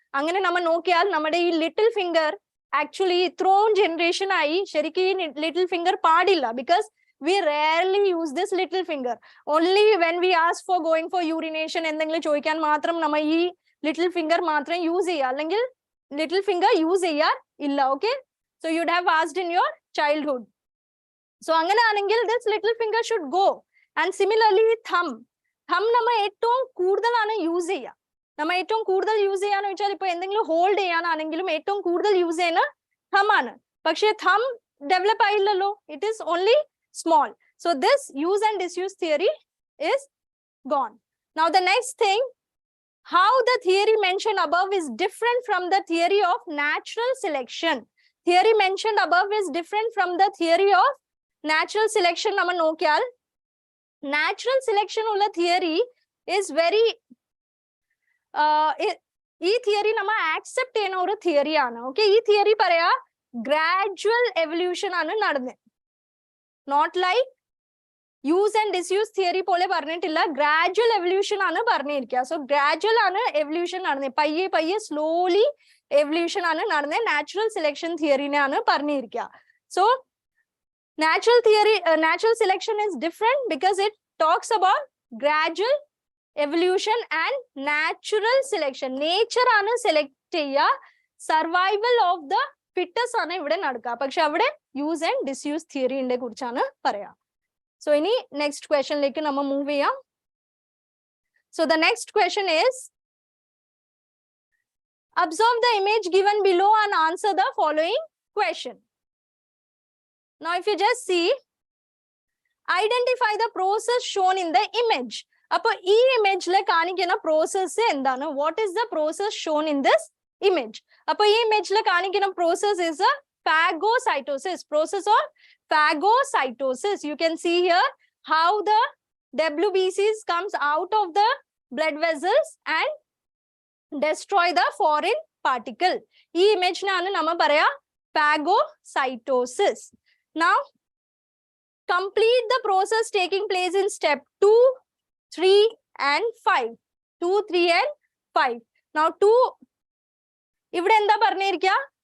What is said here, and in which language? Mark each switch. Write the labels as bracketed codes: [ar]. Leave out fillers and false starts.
[ml] അങ്ങനെ നമ്മൾ നോക്കിയാൽ നമ്മുടെ ഈ ലിറ്റിൽ ഫിംഗർ ആക്ച്വലി ഇത്രയും ജനറേഷൻ ആയി ശരിക്കും ഈ ലിറ്റിൽ ഫിംഗർ പാടില്ല because [en] we rarely use this little finger. Only when we ask for going for urination [ml] എന്തെങ്കിലും ചോദിക്കാൻ മാത്രം നമ്മൾ ഈ ലിറ്റിൽ ഫിംഗർ മാത്രം യൂസ് ചെയ്യുക, അല്ലെങ്കിൽ ലിറ്റിൽ ഫിംഗർ യൂസ് ചെയ്യാൻ ഇല്ല. [en] Okay, so you'd have asked in your childhood. So അങ്ങനെയാണെങ്കിൽ this little finger should go. [ml] And similarly thumb നമ്മൾ ഏറ്റവും കൂടുതലാണ് യൂസ് ചെയ്യുക. നമ്മൾ ഏറ്റവും കൂടുതൽ യൂസ് ചെയ്യാന്ന് വെച്ചാൽ ഇപ്പൊ എന്തെങ്കിലും ഹോൾഡ് ചെയ്യാനാണെങ്കിലും ഏറ്റവും കൂടുതൽ യൂസ് ചെയ്യുന്ന thumb ആണ്. പക്ഷേ thumb develop ആയില്ലല്ലോ, [en] It is only small. So this use and disuse theory is gone. Now the next thing, how the theory mentioned above is different from the theory of natural selection. Theory mentioned above is different from the theory of natural selection. [ml] Nama nokyal natural selection ulla theory is very ee theory nama accept cheyna oru theory aanu. Okay, ee theory paraya gradual evolution aanu nadane, not like use and disuse theory pole പറഞ്ഞിട്ടില്ല, gradual evolution ആണ് പറഞ്ഞിരിക്കുക. So gradual ആണ് evolution നടന്നത്, പയ്യെ പയ്യെ slowly evolution ആണ് നടന്നത്. natural selection theory ആണ് പറഞ്ഞിരിക്കുക. [en] So natural selection is different because it talks about gradual evolution and natural selection. [ml] nature ആണ് select ചെയ്യുക, survival of the fittest ആണ് ഇവിടെ നടക്കുക. പക്ഷെ അവിടെ use and disuse theory ന്റെ കുറിച്ചാണ് പറയാ. So ഇനി next question ലേക്ക് നമ്മൾ move ചെയ്യാം. [en] So the next question is, observe the image given below and answer the following question. Now if you just see, identify the process shown in the image. [ml] അപ്പൊ ഈ ഇമേജിൽ കാണിക്കുന്ന process എന്താണ്? [en] what is the process shown in this image? [ml] അപ്പൊ ഈ ഇമേജിൽ കാണിക്കുന്ന process [en] is a phagocytosis, process of phagocytosis. You can see here how the WBCs comes out of the blood vessels and destroy the foreign particle. [ml] ഈ ഇമേജിനാണ് നമ്മൾ പറയാ phagocytosis. [en] Now Complete the process taking place in step 2, 3 and 5. 2, 3 and 5. [ml] Now 2, ഇവിടെ എന്താ പറഞ്ഞിരിക്കുക?